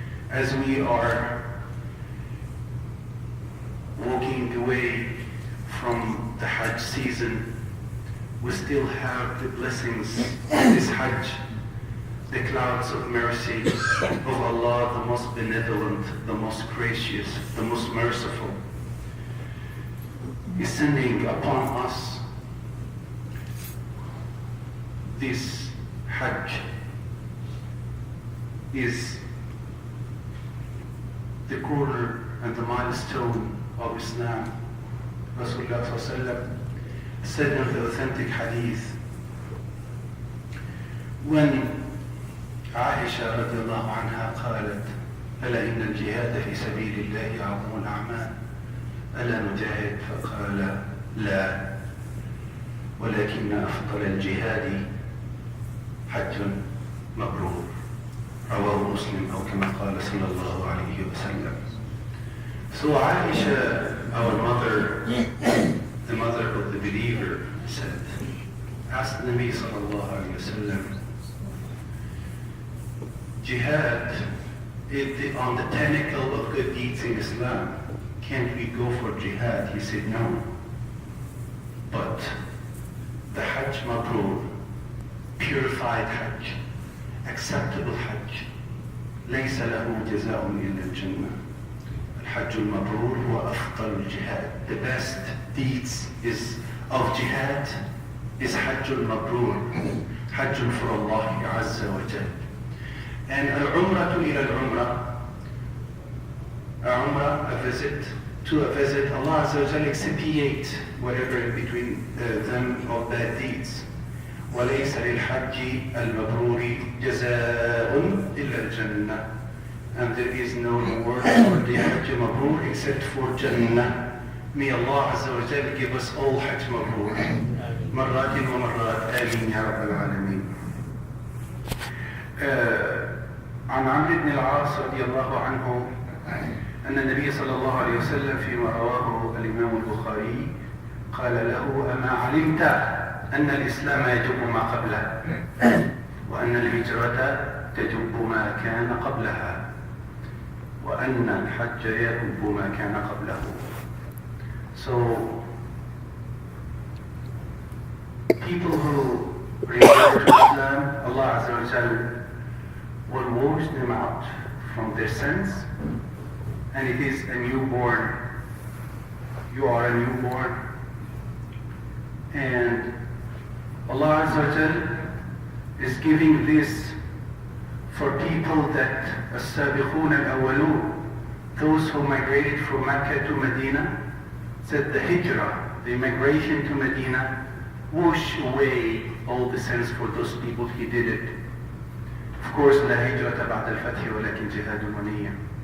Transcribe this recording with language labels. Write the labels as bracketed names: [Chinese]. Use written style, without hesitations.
[English] As we are walking away from the Hajj season, we still have the blessings of this Hajj, the clouds of mercy of Allah, the most benevolent, the most gracious, the most merciful, is sending upon us this Hajj. Is the corner and the milestone of Islam. Rasulullah said in the authentic hadith, when [Arabic] عائشة رضي الله عنها قالت: ألا إن الجهاد في سبيل الله أعظم الأعمال ألا نجاهد؟ فقال: لا، ولكن أفضل الجهاد حج مبرور. رواه مسلم أو كما قال صلى الله عليه وسلم. [English] So Aisha, our mother, the mother of the believer, said, asked the Nabi sallallahu alayhi wa sallam, jihad is on the pinnacle of good deeds in Islam. Can't we go for jihad? He said no. But the Hajj Mabrur, purified Hajj, acceptable Hajj, [Arabic] ليس له جزاء إلا الجنة. الحج المبرور هو أفضل الجهاد. [English] The best deeds of jihad is Hajj al-Mabrur, Hajj for Allah Azza wa Jal. And al-Umrah ila al-Umrah, a visit to a visit, Allah Azza wa Jalla expiate whatever in between them of bad deeds. [Arabic] وَلَيْسَ لِلْحَجِّ الْمَبْرُورِ جَزَاءٌ إِلَّا الْجَنَّةِ. [English] And there is no reward for the Hajj Mabrur except for Jannah. May Allah Azza wa Jalla give us all Hajj Mabrur. [Arabic] مرات ومرات آمين يا رب العالمين. عن عمرو بن العاص رضي الله عنه أن النبي صلى الله عليه وسلم فيما رواه الإمام البخاري قال له: أما علمت أن الإسلام يجب ما قبله وأن الهجرة تجب ما كان قبلها وأن الحج يجب ما كان قبله. [English] So people who return to Islam, Allah Azza wa Jalla will wash them out from their sins, and it is a newborn. You are a newborn, and Allah Azza wa Jalla is giving this for people that as-sabiqun al-awwalun, those who migrated from Mecca to Medina, said the hijrah, the migration to Medina, wash away all the sins for those people. He did it. Of course, [Arabic] لا هجرة بعد الفتح ولكن جهاد ونية.